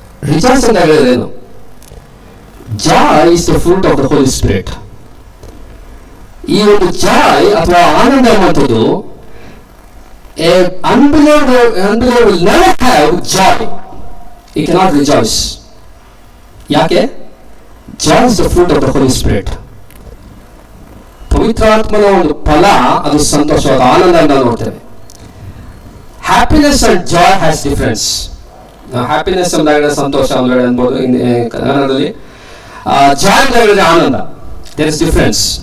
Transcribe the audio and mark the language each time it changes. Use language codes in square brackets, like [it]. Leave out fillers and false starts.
[en] rejoice [kn] ಅಂತ ಹೇಳಿದ್ರೇನು? [en] Joy is the fruit of the holy spirit. [kn] ಈ ಒಂದು ಜಾಯ್ ಅಥವಾ ಆನಂದ ಎಂಬುದು [en] unbeliever will never have joy. He cannot rejoice. [kn] ಯಾಕೆ? [en] Joy is the fruit of the Holy Spirit. [kn] ಪವಿತ್ರಾತ್ಮನ ಒಂದು ಫಲ ಅದು ಸಂತೋಷವಾದ ಆನಂದ ಅಂತ ನೋಡ್ತೇವೆ. [en] Happiness and joy has difference. [kn] Happiness ಅಂದ್ರೆ ಸಂತೋಷ ಅಂದ್ರೆ ಅನ್ಬೋದು ಕನ್ನಡದಲ್ಲಿ. ಜಾಯ್ ಅಂತ ಹೇಳಿದ್ರೆ ಆನಂದ. [en] There is difference.